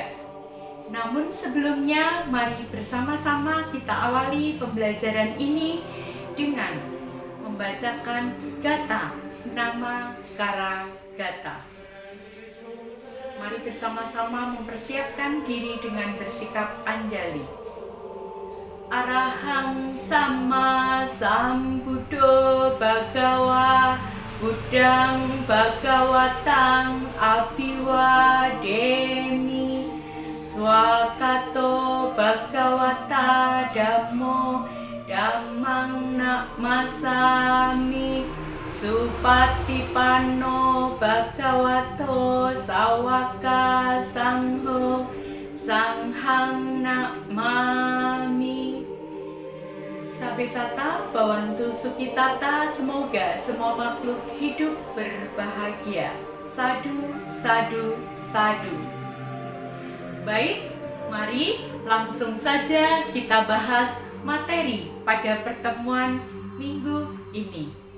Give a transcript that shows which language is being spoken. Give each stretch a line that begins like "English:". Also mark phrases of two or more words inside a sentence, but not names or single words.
Indonesian: Namun sebelumnya, mari bersama-sama kita awali pembelajaran ini dengan membacakan gata,
Pali: nama kara gata.
Indonesian: Mari bersama-sama mempersiapkan diri dengan bersikap anjali.
Pali: Arahang sama sambuddho bhagawa buddhang bhagawatang abhiwademi swakato bhagawata dhammo dhammang namasami supatipanno bhagavato sawaka sangho sanghang namami. Sabesata Bhawantu Sukitata,
Indonesian: semoga semua makhluk hidup berbahagia.
Pali: Sadu, sadu, sadu.
Indonesian: Baik, mari langsung saja kita bahas materi pada pertemuan minggu ini.